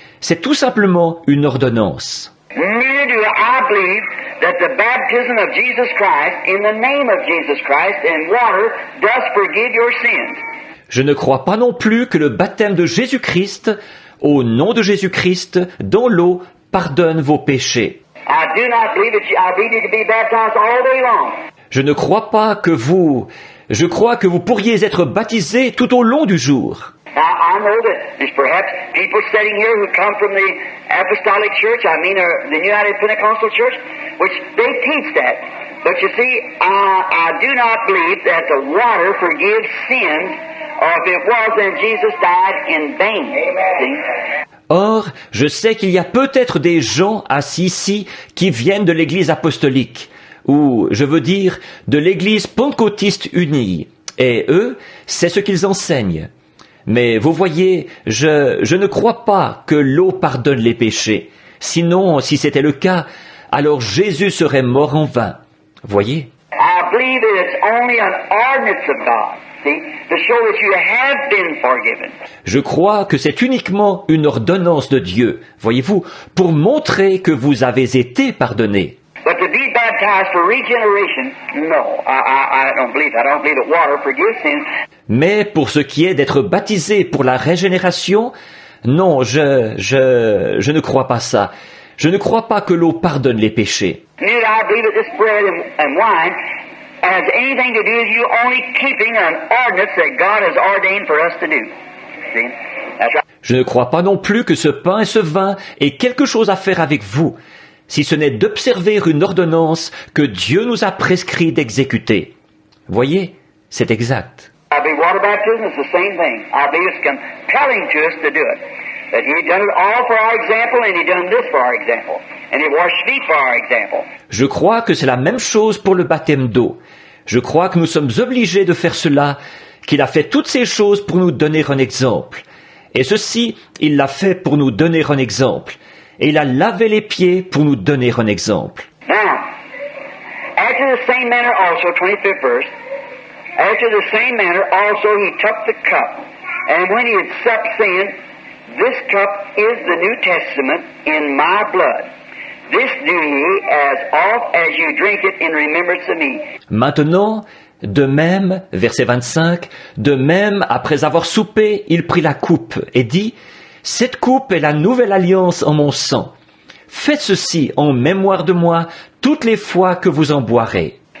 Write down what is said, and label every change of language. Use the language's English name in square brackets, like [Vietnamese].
[French] C'est tout simplement une ordonnance. [English] Neither do I believe that the baptism of Jesus Christ, in the name of Jesus Christ, in water, does forgive your sins. [French] Je ne crois pas non plus que le baptême de Jésus-Christ, au nom de Jésus-Christ, dans l'eau, pardonne vos péchés. [English] I do not believe that I believe you can be baptized all day long. [French] Je ne crois pas que Je crois que vous pourriez être baptisés tout au long du jour. [English] Now, I know that there's perhaps people sitting here who come from the Apostolic Church, the United Pentecostal Church, which they teach that. But you see, I do not believe that the water forgives sins, or if it was, then Jesus died in vain. See? [French] Or, je sais qu'il y a peut-être des gens assis ici qui viennent de l'Église apostolique, ou, je veux dire, de l'Église pentecôtiste unie. Et eux, c'est ce qu'ils enseignent. Mais vous voyez, je ne crois pas que l'eau pardonne les péchés. Sinon, si c'était le cas, alors Jésus serait mort en vain. Voyez? [English] I believe that it's only an ordinance of God, see, to show that you have been forgiven. [French] Je crois que c'est uniquement une ordonnance de Dieu, voyez-vous, pour montrer que vous avez été pardonnés. [English] But to be baptized for regeneration, no, I don't believe that. I don't believe that water forgives sins. [French] Mais pour ce qui est d'être baptisé pour la régénération, non, je ne crois pas ça. Je ne crois pas que l'eau pardonne les péchés. [English] Neither I believe that this bread and wine has anything to do with you only keeping an ordinance that God has ordained for us to do. See? That's right. [French] Je ne crois pas non plus que ce pain et ce vin aient quelque chose à faire avec vous, si ce n'est d'observer une ordonnance que Dieu nous a prescrit d'exécuter. Voyez, c'est exact. [English] I believe water baptism is the same thing. I believe it's compelling to us to do it. That He done it all for our example, and He done this for our example. and he washed feet for our example. [French] Je crois que c'est la même chose pour le baptême d'eau. Je crois que nous sommes obligés de faire cela, qu'il a fait toutes ces choses pour nous donner un exemple. Et ceci, il l'a fait pour nous donner un exemple. Et il a lavé les pieds pour nous donner un exemple. [English] Now, after the same manner also, 25th verse, after the same manner also he took the cup, and when he had supped, saying, This cup is the New Testament in my blood. This do ye as oft as you drink it in remembrance of me. [French] Maintenant, de même, verset 25, de même, après avoir soupé, il prit la coupe et dit, Cette coupe est la nouvelle alliance en mon sang. Faites ceci en mémoire de moi toutes les fois que vous en boirez.